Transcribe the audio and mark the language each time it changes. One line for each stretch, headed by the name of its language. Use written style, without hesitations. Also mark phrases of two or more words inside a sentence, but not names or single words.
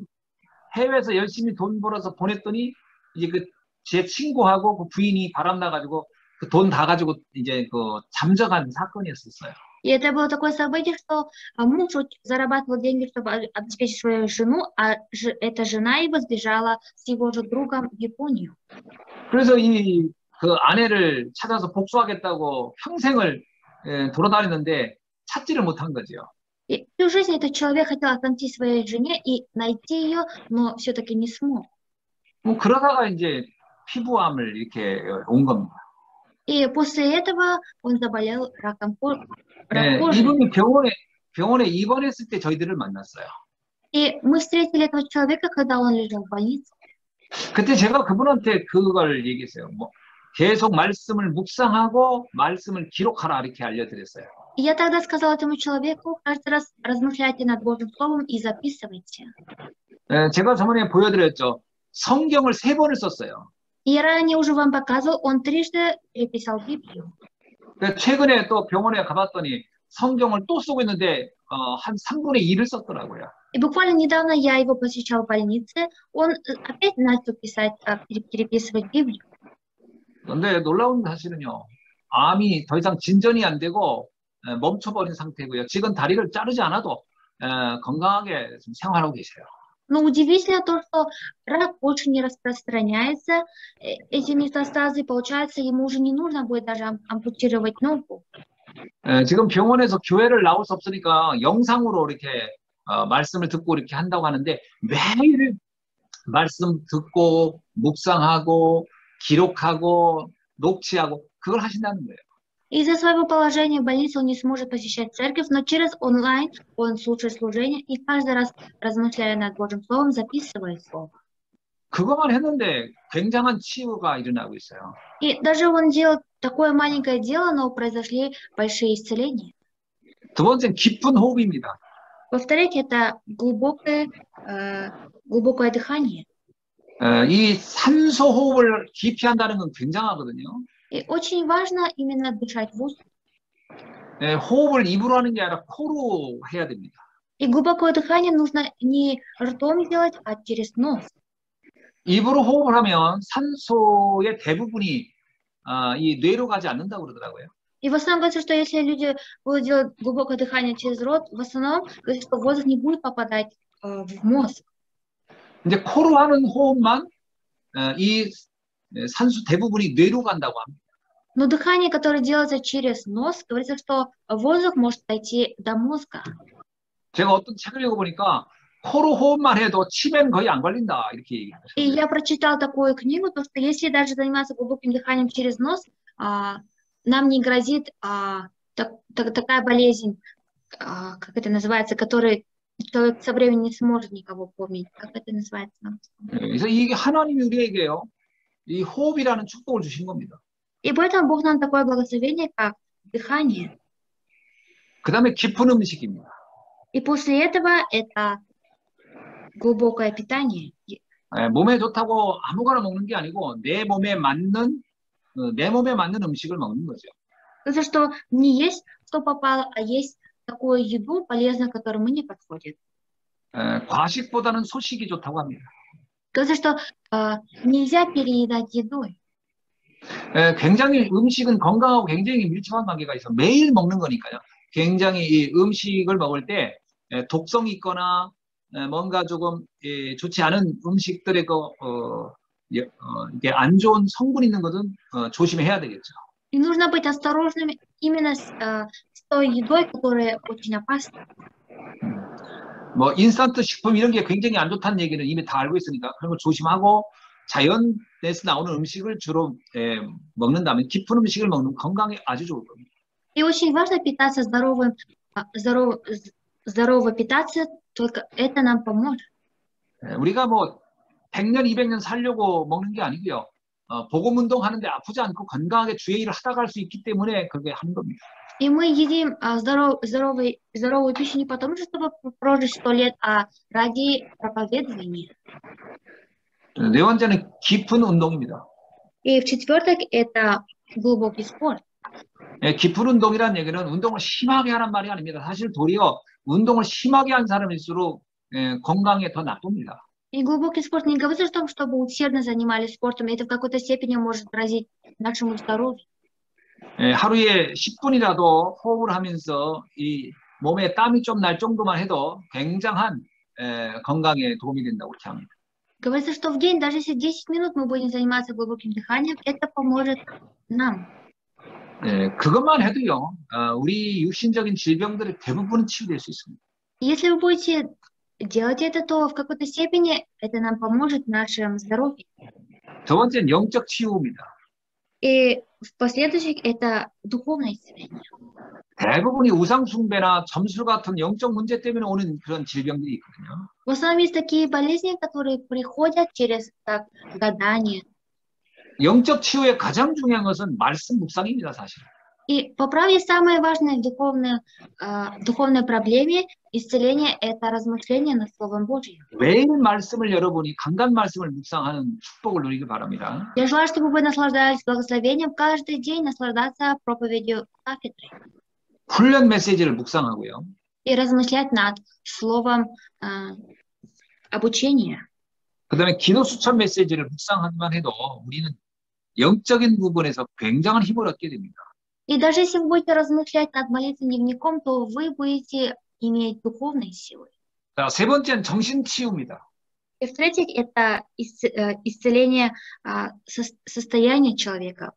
Korean: 해외에서 열심히 돈 벌어서 보냈더니 이제 그 제 친구하고 그 부인이 바람나가지고 그 돈 다 가지고 이제 그 잠적한 사건이었었어요.
Russian: И это было такое событие, что муж зарабатывал деньги, чтобы обеспечить свою жену, а эта жена его сбежала с его же другом в Японию.
Korean: 그래서 그 아내를 찾아서 복수하겠다고 평생을 돌아다녔는데 찾지를 못한 거죠.
Russian: И всю жизнь этот человек хотел отомстить своей жене и найти ее, но все-таки не смог.
Korean: 뭐 그러다가 이제 피부암을 이렇게 온 겁니다.
Russian: И после этого он заболел раком кожи.
Korean: 이분이 병원에 입원했을 때 저희들을 만났어요.
Russian: И мы встретили этого человека, когда он лежал в больнице.
Korean: 그때 제가 그분한테 그걸 얘기했어요. 뭐 계속 말씀을 묵상하고 말씀을 기록하라 이렇게 알려드렸어요.
Russian: И я тогда сказала этому человеку, каждый раз размышляйте над Божьим Словом и записывайте.
Korean: 제가 저번에 보여드렸죠. 성경을 3번을 썼어요.
Russian: И я ранее уже вам показывал, он трижды переписал Библию.
Korean: 최근에 또 병원에 가봤더니 성경을 또 쓰고 있는데 한 3분의 1을 썼더라고요.
Russian: И буквально недавно я его посещал в больнице, он опять начал переписывать Библию.
Korean: 그런데 놀라운 사실은요. 암이 더 이상 진전이 안 되고 멈춰버린 상태고요. 지금 다리를 자르지 않아도 건강하게 좀 생활하고 계세요.
Russian: Но удивительно то, что рак больше не распространяется, эти метастазы, получается, ему уже не нужно будет даже ампутировать ногу.
Korean: 지금 병원에서 교회를 나올 수 없으니까 영상으로 이렇게 말씀을 듣고 이렇게 한다고 하는데 매일 말씀 듣고 묵상하고 기록하고 녹취하고 그걸 하신다는 거예요.
Russian: Из-за своего положения в больнице он не сможет посещать церковь, но через онлайн он слушает служение и каждый раз, размышляя над Божьим Словом, записывает Слово.
Korean: 그것만 했는데 굉장한 치유가 일어나고 있어요.
Russian: И даже он делал такое маленькое дело, но произошли большие исцеления.
Korean: 두 번째는 깊은 호흡입니다.
Russian: Во-вторых, это глубокое дыхание.
Korean: 이 산소 호흡을 깊이 한다는 건 굉장하거든요.
Russian: И очень важно именно дышать в воздух.
Korean: 호흡을 입으로 하는 게 아니라 코로 해야 됩니다.
Russian: И глубокое дыхание нужно не ртом делать, а через нос.
Korean: 입으로 호흡을 하면 산소의 대부분이 이 뇌로 가지 않는다고 그러더라고요.
Russian: И в основном говорится, что если люди будут делать глубокое дыхание через рот, в основном говорится, что воздух не будет попадать в мозг.
Korean: 이제 코로 하는 호흡만 이 산소 대부분이 뇌로 간다고 합니다.
Russian: Но дыхание, которое делается через нос, говорится, что воздух может дойти до мозга.
Korean: 제가 어떤 책을 읽어보니까 코로 호흡만 해도 치매는 거의 안 걸린다 이렇게 얘기하더라고요.
Russian: И я прочитал такую книгу, то что если даже заниматься глубоким дыханием через нос, нам не грозит такая болезнь, как это называется, которая человек со временем не сможет никого помнить. Как это называется на русском?
Korean: 그래서 이게 하나님이 우리에게요, 이 호흡이라는 축복을 주신 겁니다.
Russian: И поэтому Бог нам такое благословение, как дыхание.
Korean: 그 다음에 깊은 음식입니다.
Russian: И после этого это глубокое питание.
Korean: 몸에 좋다고 아무거나 먹는 게 아니고 내 몸에 맞는 음식을 먹는 거죠.
Russian: Это что не есть, что попало, а есть такую еду полезную, которая мне подходит.
Korean: 과식보다는 소식이 좋다고 합니다.
Russian: Это что нельзя переедать едой.
Korean: 굉장히 음식은 건강하고 굉장히 밀접한 관계가 있어. 매일 먹는 거니까요. 굉장히 이 음식을 먹을 때 독성이 있거나 뭔가 조금 좋지 않은 음식들의 이게 안 좋은 성분 있는 것은 조심해야 되겠죠.
Russian: И нужно быть осторожными именно с той едой, которая очень опасна.
Korean: 뭐 인스턴트 식품 이런 게 굉장히 안 좋다는 얘기는 이미 다 알고 있으니까 그런 걸 조심하고 자연에서 나오는 음식을 주로 먹는다면 깊은 음식을 먹는 건강에 아주 좋을 겁니다.
Russian: И очень важно питаться здорово питаться, только это нам поможет.
Korean: 우리가 뭐 100년, 200년 살려고 먹는 게 아니고요. 복음 운동하는데 아프지 않고 건강하게 주의 일을 하다 갈 수 있기 때문에 그렇게 하는 겁니다.
Russian: И мы едим здоровую пищу не потому, чтобы прожить 100 лет, а ради проповедования.
Korean: 네 번째는 깊은 운동입니다.
Russian: И в-четвертых, это глубокий спорт.
Korean: 깊은 운동이라는 얘기는 운동을 심하게 하는 말이 아닙니다. 사실 도리어 운동을 심하게 한 사람일수록 건강에 더 나쁩니다.
Russian: И глубокий спорт не говорит о том, чтобы усердно занимались спортом. Это в какой-то степени может грозить нашему здоровью.
Korean: 하루에 10분이라도 호흡을 하면서 이 몸에 땀이 좀 날 정도만 해도 굉장한 건강에 도움이 된다고 그렇게 합니다.
Russian: Говорится, что в день, даже если 10 минут мы будем заниматься глубоким дыханием, это поможет нам.
Korean: 그것만 해도요, 우리 육신적인 질병들의 대부분은 치유될 수 있습니다.
Russian: Если вы будете делать это, то в какой-то степени это нам поможет в нашем здоровье.
Korean: 두 번째는 영적 치유입니다.
Russian: И в последующих это духовное исцеление.
Korean: 대부분이 우상 숭배나 점술 같은 영적 문제 때문에 오는 그런 질병들이 있거든요.
Russian: В основном есть такие болезни, которые приходят через так, гадание.
Korean: 영적 치유의 가장 중요한 것은 말씀 묵상입니다, 사실.
Russian: И по правде самое важное в духовной проблеме исцеления – это размышление над Словом Божьим.
Korean: 매일 말씀을 여러분이 강단 말씀을 묵상하는 축복을 누리길 바랍니다.
Russian: Я желаю, чтобы вы наслаждались благословением, каждый день наслаждаться проповедью кафедры.
Korean: 훈련 메시지를 묵상하고요.
Russian: И размышлять над словом обучения.
Korean: 그다음에 기도 수천 메시지를 묵상하기만 해도 우리는 영적인 부분에서 굉장한 힘을 얻게 됩니다.
Russian: И даже если вы будете размышлять над молитвенным дневником, то вы будете иметь духовные силы.
Korean: 자, 세 번째는 정신 치유입니다.
Russian: И в-третьих, это исцеление состояния человека.